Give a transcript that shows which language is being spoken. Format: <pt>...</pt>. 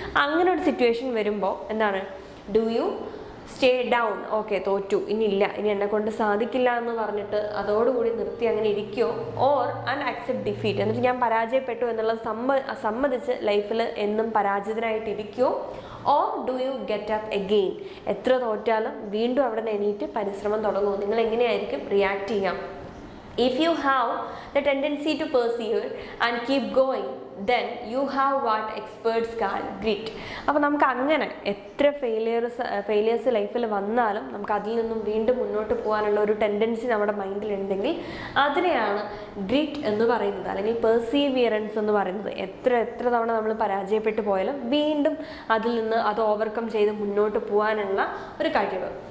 <ml>അങ്ങനെ ഒരു സിറ്റുവേഷൻ വരുമ്പോൾ എന്താണ്?</ml> <en>do you stay down,</en> <ml>okay തോറ്റു, ഇനിയില്ല, ഇനി എന്നെ കൊണ്ട് സാധിക്കില്ല എന്ന് പറഞ്ഞിട്ട് അതോടുകൂടി നിർത്തി അങ്ങനെ ഇരിക്കുകയോ,</ml> <en>or and accept defeat,</en> <ml>എന്നിട്ട് ഞാൻ പരാജയപ്പെട്ടു എന്നുള്ളത് സമ്മതിച്ച് ലൈഫിൽ എന്നും പരാജിതനായിട്ട് ഇരിക്കുകയോ,</ml> <en>or do you get up again,</en> <ml>എത്ര തോറ്റാലും വീണ്ടും അവിടെ നിന്ന് എണീറ്റ് പരിശ്രമം തുടങ്ങുമോ? നിങ്ങൾ എങ്ങനെയായിരിക്കും റിയാക്ട് ചെയ്യാം?</ml> <en>If you have the tendency to persevere and keep going, then you have what experts call grit.</en> <ml>അപ്പോൾ നമുക്ക് അങ്ങനെ എത്ര ഫെയിലിയേഴ്സ് ലൈഫിൽ വന്നാലും നമുക്ക് അതിൽ നിന്നും വീണ്ടും മുന്നോട്ട് പോകാനുള്ള ഒരു ടെൻഡൻസി നമ്മുടെ മൈൻഡിലുണ്ടെങ്കിൽ അതിനെയാണ് ഗ്രിറ്റ് എന്ന് പറയുന്നത്, അല്ലെങ്കിൽ പെർസീവിയറൻസ് എന്ന് പറയുന്നത്. എത്ര തവണ നമ്മൾ പരാജയപ്പെട്ടു പോയാലും വീണ്ടും അതിൽ നിന്ന് അത് ഓവർകം ചെയ്ത് മുന്നോട്ട് പോകാനുള്ള ഒരു കഴിവ്.</ml>